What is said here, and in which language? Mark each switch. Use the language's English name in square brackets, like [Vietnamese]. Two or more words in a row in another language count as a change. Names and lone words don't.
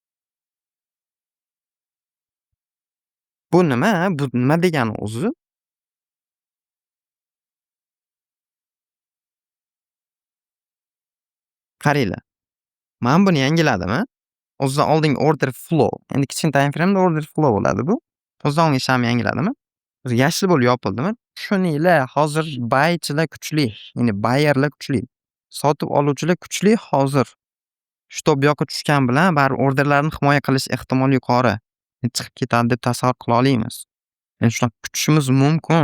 [Uzbek] Bu nima? Bu nima degani o'zi? Qaranglar. Men buni yangiladimi? O'zidan oldingi [English] order flow. [Uzbek] Endi kichkina [English] time frame [Uzbek] da [English] order flow [Uzbek] bo'ladi bu. O'zidan oldingi shamni yangiladimi? Yashil bo'lib yopildimi? Tushuninglar, hozir buychilar kuchli, ya'ni buyerlar kuchli. Sotib oluvchilar kuchli hozir. Shu bu yoqqa tushgan bilan baribir orderlarni himoya qilish ehtimoli yuqori. Chiqib ketadi deb tasavvur qila olamiz. Ya'ni shunaqa kutishimiz mumkin.